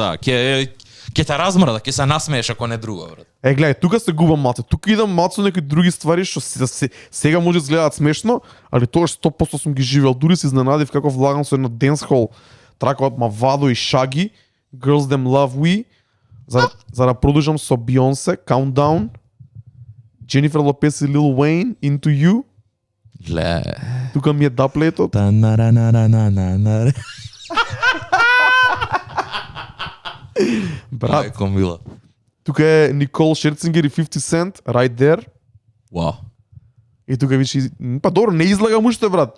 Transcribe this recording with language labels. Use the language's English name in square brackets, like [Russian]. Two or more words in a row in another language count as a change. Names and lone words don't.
[Macedonian] Да, ќе те размрда, ќе се насмееш ако не друго, брат. Гледај, тука се губам малце. Тука идам малце некои други ствари што сега може изгледаат смешно, али тоа 100% сум ги живеел. Дури се изненадив каков влагам со едно денсхол трака од Mavado и Shaggy, Girls Them Love We, за да продолжам со Beyoncé, Countdown, Jennifer Lopez и Lil Wayne, Into You. Ле. Тука ми е даплетот. Брат, Комбила. тука е Никол Шерцингер и 50 Cent, Right There. Вау. И тука више, па добро, не излагам уште, брат.